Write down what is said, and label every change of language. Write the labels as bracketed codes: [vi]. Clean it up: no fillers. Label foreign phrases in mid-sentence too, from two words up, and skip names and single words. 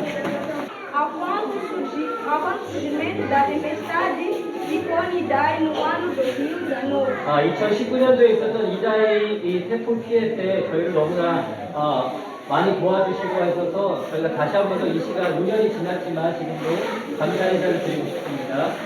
[pt] Após o surgimento da tempestade de Idai no ano 2019. [ko] 2019년도에 있었던 이다의 이 태풍 피해 때 저희를 너무나 많이 도와주시고 하셔서 저희가 다시 한 번 더 이 시간 5년이 지났지만 지금도 감사 인사를 드리고 싶습니다.